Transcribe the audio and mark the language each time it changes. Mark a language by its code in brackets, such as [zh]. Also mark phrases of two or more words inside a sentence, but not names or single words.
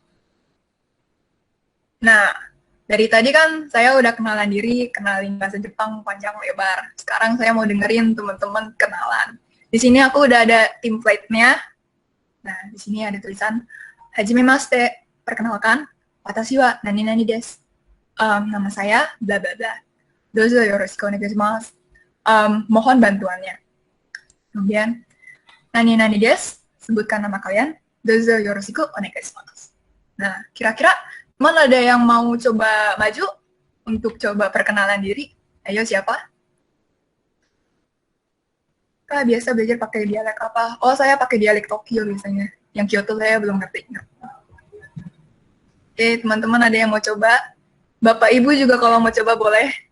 [id] Nah, dari tadi kan saya udah kenalan diri, kenalin bahasa Jepang panjang lebar. Sekarang saya mau dengerin teman-teman kenalan. Di sini aku udah ada template-nya. Nah, di sini ada tulisan Hajimemashite, perkenalkan, [ja] watashi wa nani-nani desu. [id] Nama saya bla bla bla. [ja] Dozo yoroshiku onegaishimasu. [id] Mohon bantuannya. Kemudian [ja] nani-nani desu, [id] sebutkan nama kalian. [ja] Dozo yoroshiku onegaishimasu. [id] Nah, kira-kira teman ada yang mau coba maju untuk coba perkenalan diri? Ayo, siapa? Kak, biasa belajar pakai dialek apa? Oh, saya pakai dialek Tokyo biasanya. Yang Kyoto saya belum ngerti. Oke, teman-teman ada yang mau coba? Bapak Ibu juga kalau mau coba boleh.